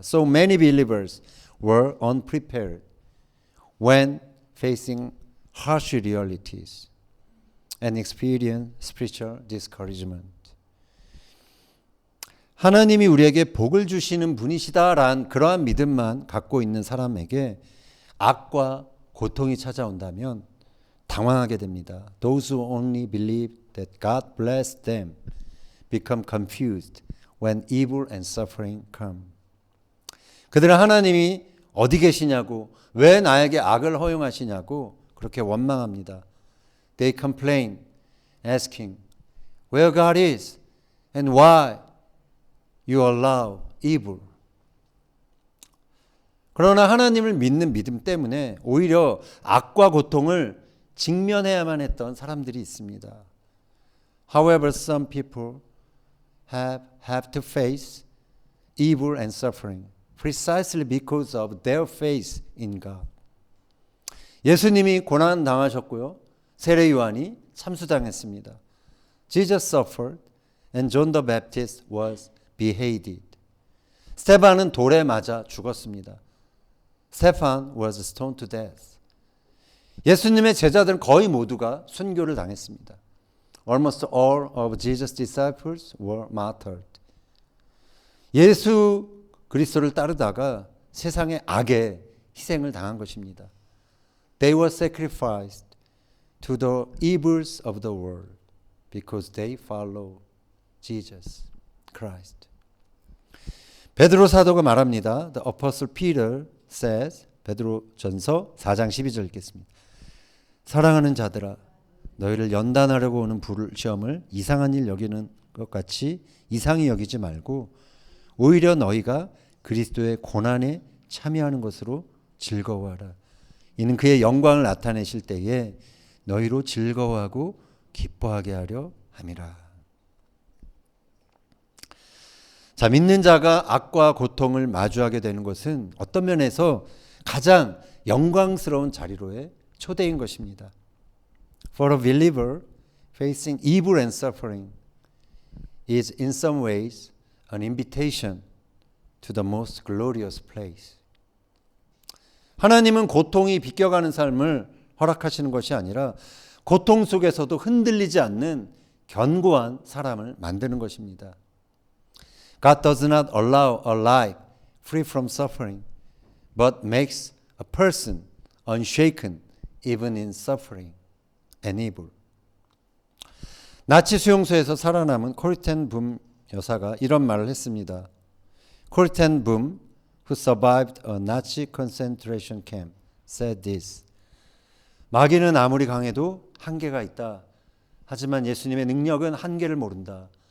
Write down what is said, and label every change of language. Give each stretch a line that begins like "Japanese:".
English: So many believers were unprepared when facing harsh realities and experienced spiritual discouragement.
Korean: 하나님이 우리에게 복을 주시는 분이시다라는 그러한 믿음만 갖고 있는 사람에게 악과 고통이 찾아온다면 당황하게 됩니다.
English: Those who only believe that God bless them become confused when evil and suffering come.
Korean: 그들은 하나님이 어디 계시냐고, 왜 나에게 악을 허용하시냐고 그렇게 원망합니다.
English: They complain, asking where God is and why you allow evil.
Korean: 그러나 하나님을 믿는 믿음 때문에 오히려 악과 고통을 직면해야만 했던 사람들이 있습니다.
English: However, some people have to face evil and suffering precisely because of their faith in God.
Korean: 예수님이 고난 당하셨고요. 세례 요한이 참수당했습니다.
English: Jesus suffered and John the Baptist was beheaded.
Korean: 스테반은 돌에 맞아 죽었습니다.
English: Stephen was stoned to death.
Korean: 예수님의 제자들은 거의 모두가 순교를 당했습니다.
English: Almost all of Jesus' disciples were martyred.
Korean: 예수 그리스도를 따르다가 세상의 악에 희생을 당한 것입니다.
English: They were sacrificed to the evils of the world because they follow Jesus Christ.
Korean: 베드로 사도가 말합니다.
English: The Apostle Peter says,
Korean: 베드로전서 4장 12절 읽겠습니다. 사랑하는 자들아, 너희를 연단하려고 오는 시험을 이상한 일 여기는 것 같이 이상히 여기지 말고 오히려 너희가 그리스도의 고난에 참여하는 것으로 즐거워하라. 이는 그의 영광을 나타내실 때에 너희로 즐거워하고 기뻐하게 하려 함이라. 자, 믿는 자가 악과 고통을 마주하게 되는 것은 어떤 면에서 가장 영광스러운 자리로의 초대인 것입니다.
English: For a believer, facing evil and suffering is in some ways an invitation to the most glorious place.
Korean: 하나님은 고통이 비껴가는 삶을 허락하시는 것이 아니라 고통 속에서도 흔들리지 않는 견고한 사람을 만드는 것입니다.
English: God does not allow a life free from suffering, but makes a person unshaken even in suffering and evil.
Korean: 나치 수용소에서 살아남은 코리텐 붐 여사가 이런 말을 했습니다.
English: 코리텐 붐, who survived a Nazi concentration camp, said this.
Korean: 마귀는 아무리 강해도 한계가 있다. 하지만 예수님의 능력은 한계를 모른다.